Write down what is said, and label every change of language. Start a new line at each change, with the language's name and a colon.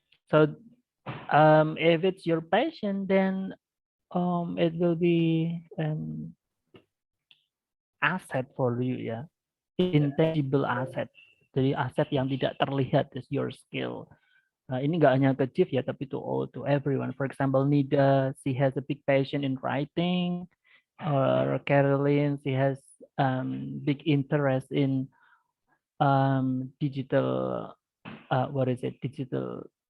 English: So if it's your passion, then it will be an asset for you ya, intangible asset.
Indonesian: Jadi aset yang tidak terlihat
English: is your skill.
Indonesian: Ini nggak hanya ke Chief ya, tapi
English: to everyone. For example, Nida, she has a big passion in writing, or Caroline, she has big interest in digital, digital